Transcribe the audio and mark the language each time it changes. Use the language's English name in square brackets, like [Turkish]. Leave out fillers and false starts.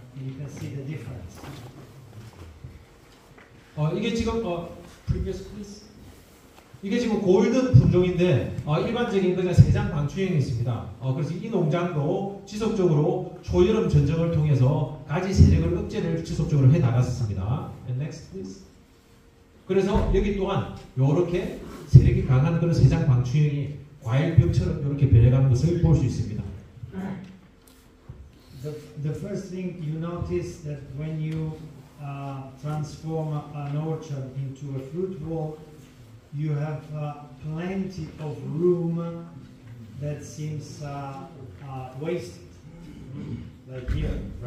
[English] And you can see the difference. [Korean] 이게 지금 [English] previous please. [Korean] 이게 지금 골든 품종인데 일반적인 그냥 세장 방추형이 있습니다. 그래서 이 농장도 지속적으로 초여름 전쟁을 통해서 가지 세력을 억제를 지속적으로 해 나갔습니다. [English] And next please. [Korean] 그래서 여기 또한 이렇게 세력이 강한 그런 세장 방추형이 과일병처럼 이렇게 변해가는 것을 볼 수 있습니다. [English] The first thing you notice that when you transform an orchard into a fruit wall, you have plenty of room that seems wasted, like here.